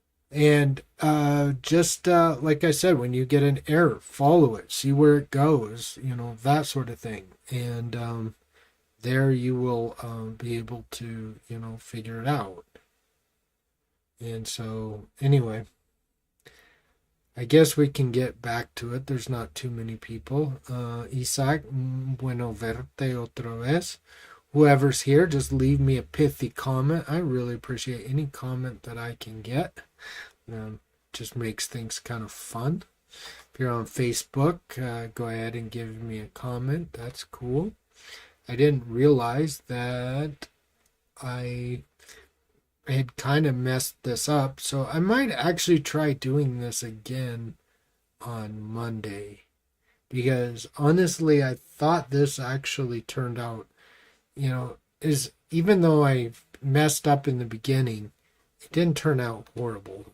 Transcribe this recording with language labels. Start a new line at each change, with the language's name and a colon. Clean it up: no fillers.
English: And just like I said, when you get an error, follow it, see where it goes, that sort of thing. And there you will be able to, figure it out. And so anyway, I guess we can get back to it. There's not too many people.
Spanish: Isaac, bueno verte otra vez.
English: Whoever's here, just leave me a pithy comment. I really appreciate any comment that I can get. Just makes things kind of fun. If you're on Facebook, go ahead and give me a comment. That's cool. I didn't realize that I had kind of messed this up, so I might actually try doing this again on Monday, because honestly I thought this actually turned out, is, even though I messed up in the beginning, it didn't turn out horrible.